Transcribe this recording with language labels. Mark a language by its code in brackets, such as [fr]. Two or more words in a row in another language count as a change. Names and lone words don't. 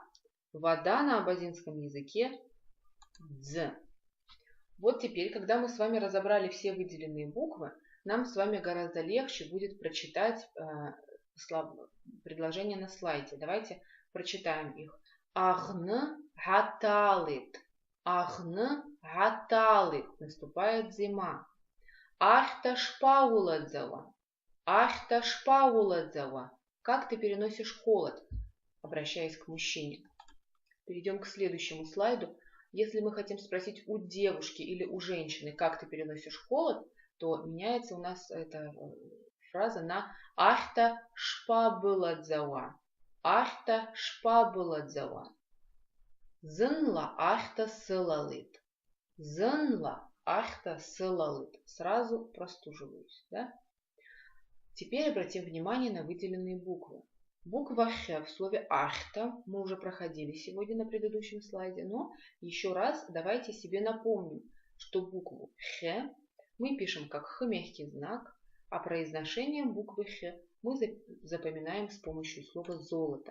[ru] Вода на абазинском языке дз. Вот теперь, когда мы с вами разобрали все выделенные буквы, нам с вами гораздо легче будет прочитать предложения на слайде. Давайте прочитаем их. [abq] Ахны гаталит. Ахны гаталит. [ru] Наступает зима. [abq] Ахта шпауладзава. Ахта шпауладзава. [ru] Как ты переносишь холод? Обращаясь к мужчине. Перейдем к следующему слайду. Если мы хотим спросить у девушки или у женщины, как ты переносишь холод, то меняется у нас эта фраза на [abq] ахта шпабыладзава. Ахта шпабыладзава. Зынла ахта сылалыт. Зынла ахта сылалыт. [ru] Сразу простуживаюсь. Да? Теперь обратим внимание на выделенные буквы. Буква Х в слове ахта мы уже проходили сегодня на предыдущем слайде, но еще раз давайте себе напомним, что букву Х мы пишем как Х мягкий знак, а произношение буквы Х мы запоминаем с помощью слова золото.